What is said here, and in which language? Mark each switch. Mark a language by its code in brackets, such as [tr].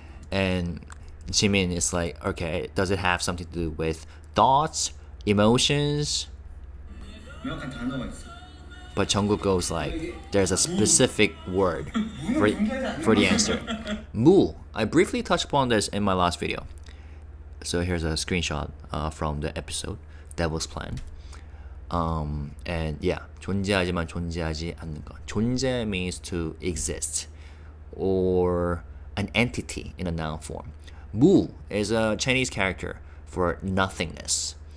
[en] And Jimin is like, okay, does it have something to do with thoughts, emotions? [ko] 명확한 단어가 있어. [en] But Jungkook goes like, there's a specific word for the answer. 무. I briefly touched upon this in my last video. So here's a screenshot from the episode, Devil's Plan. And yeah, [ko] 존재하지만 존재하지 않는 것. [en] 존재 means to exist or an entity in a noun form. 무 is a Chinese character for nothingness.